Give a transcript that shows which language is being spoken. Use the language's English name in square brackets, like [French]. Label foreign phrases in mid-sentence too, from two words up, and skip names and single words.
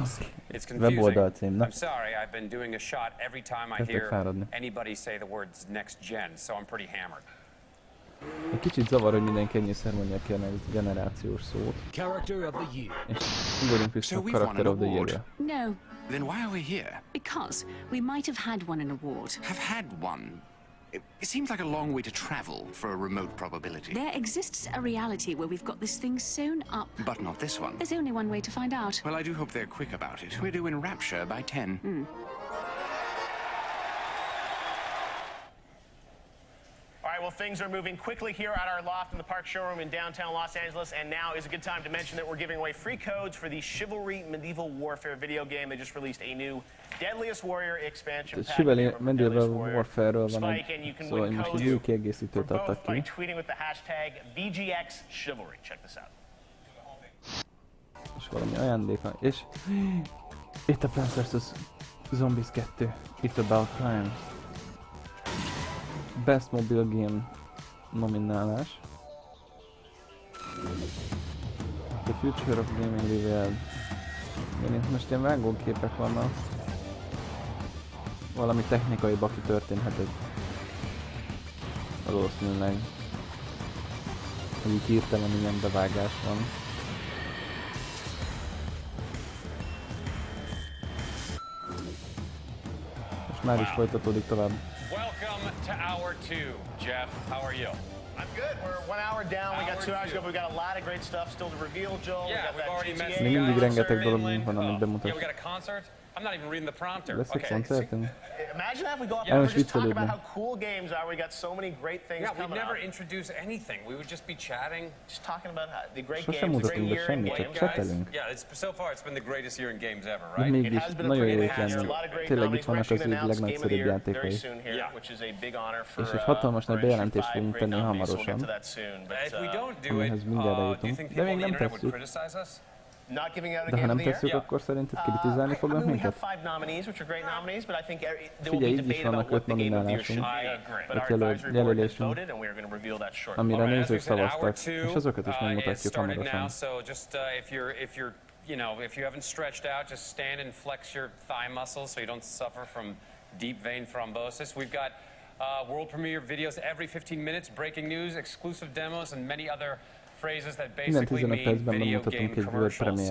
[Hungarian] Weboldal cím, na. Kezdek fáradni. Egy kicsit zavar, hogy mindenki ennyiszer mondja ki a generációs szót. És ugorjunk vissza a Character of the Year-re. [English] No. Then why are we here? Because we might have had won an award. Have had one? It seems like a long way to travel for a remote probability. There exists a reality where we've got this thing sewn up. But not this one. There's only one way to find out. Well, I do hope they're quick about it. We're due in Rapture by 10. All right, well, things are moving quickly here at our loft in the Park Showroom in downtown Los Angeles, and now is a good time to mention that we're giving away free codes for the Chivalry Medieval Warfare video game. They just released a new Deadliest Warrior expansion pack. [Hungarian] Chivalry Medieval Warfare-ről van egy, szóval most egy új kiegészítőt adtak ki. [English] By tweeting with the hashtag VGX Chivalry. Check this out. [Hungarian] És valami ajándéka, és itt a Plants vs. Zombies 2. It's About Time. [English] Best Mobile Game [Hungarian] nominálás. [English] The Future of Gaming Revealed. [Hungarian] Itt most ilyen vágóképek vannak. Valami technikai baki történhet egy valószínűleg. Hogy így hirtelen ilyen bevágás van. És már is folytatódik tovább. [English] Welcome to hour 2, Jeff. How are you? I'm good. We're 1 hour down. We got 2 hours to go. We've got a lot of great stuff still to reveal, Joel. Yeah, we've already met. [Hungarian] Még mindig rengeteg dolog van, amit bemutat. [English] Yeah, we got a concert. I'm not even reading the prompter. [Hungarian] Lesz egy koncertünk? [English] Imagine that we go up and we just talk about how cool games are. We got so many great things coming up. Yeah, we never introduce anything. We would just be chatting, just talking about the great [Hungarian] Sosem [English] games, the great [Hungarian] mutatunk be [English] year in [Hungarian] semmit, [English] games, [Hungarian] csak [English] guys. [Hungarian] csetelünk. [English] Yeah, so far it's been the greatest year in games ever, [Hungarian] De [English] right? [Hungarian] mégis nagyon jó étlenül. Tényleg itt vannak az év legnagyszerűbb játékai. És egy hatalmas nagy bejelentést fogunk tenni hamarosan, amihez mindjárt eljutunk. De még nem tesszük. De ha nem tesszük, akkor szerinted kritizálni fognak minket? Figyelj, így is vannak 5 nominálásunk, 5 jelölésünk, amire nézők szavaztak, és azokat is megmutatjuk hamarosan. [English] You know, if you haven't stretched out, just stand and flex your thigh muscles so you don't suffer from deep vein thrombosis. We've got world premiere videos every 15 minutes, breaking news, exclusive demos, and many other phrases that basically mean video game commercials.